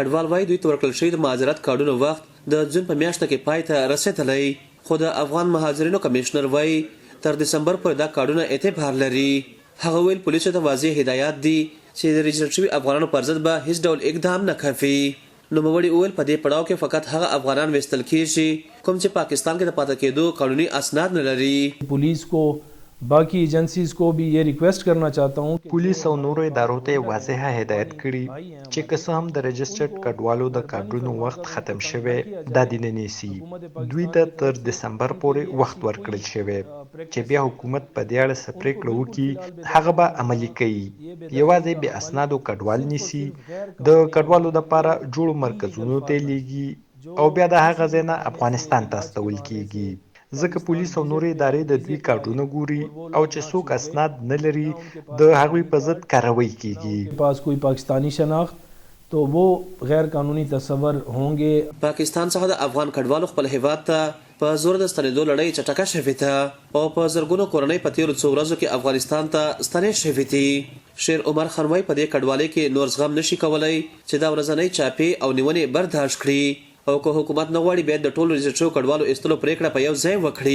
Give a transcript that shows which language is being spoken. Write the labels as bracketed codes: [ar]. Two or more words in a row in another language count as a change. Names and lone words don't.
[ps] کډوال وایي دوی ته ورکړل شوي د مهاجرت کارډونو وخت د جون په میاشته کې پای ته رسېدلی، خو د افغان مهاجرینو کمیشنر وایي تر دسمبر پورې دا کارډونه اعتبار لري. هغه ویل پولیسو ته واضح هدایات دي چې د رجسټر شوي افغانانو پر ضد به هیڅ ډول اقدام نه کوي. نوموړي وویل په دې پړاو کې فقط هغه افغانان ویستل کېږي کوم چې پاکستان کې د پاتې کېدو قانوني اسناد نه لري. [ur] پولیس کو باقی ایجنسیز کو بھی یہ ریکویسٹ کرنا چاہتا ہوں [ps] पुलिस او نورو ادارو ته واضح هدایت کړي چې که څه هم د رجسټرډ کډوالو د کارډونو وخت ختم شوی دا دې نه نیسي. دوی ته تر دسمبر پورې وخت ورکړل شوی چې بیا حکومت په دې اړه څه پرېکړه وکړي، هغه به عملي کوي. یوازې بې اسنادو کډوال نیسي، د کډوالو دپاره جوړو مرکزونو ته لیږي او بیا د هغه ځای نه افغانستان ته استول کیږي. ځکه پولیس او نورې ادارې د دوی کارډونه ګوري او چې څوک اسناد نه لري د هغوی په ضد کاروایی کیږي. [ur] پاس کوئی پاکستانی شناخت تو وہ غیر قانوني تصور ہوں گے. [ps] پاکستان څخه د افغان کډوالو خپل هیواد ته په زور د ستنېدو لړۍ چټکه شوې ده او په زرګونو کورنۍ په تېرو څو ورځو کې افغانستان ته ستنې شوې دي. شیر عمر خان وایي په دې کډوالۍ کې نور زغم نشي کولی چې دا ورځنۍ چاپې او نیونې برداشت کړي او که حکومت نه غواړي باید د ټولو رجسټرو کډوالو ایستلو پرېکړه په یو ځای وکړي.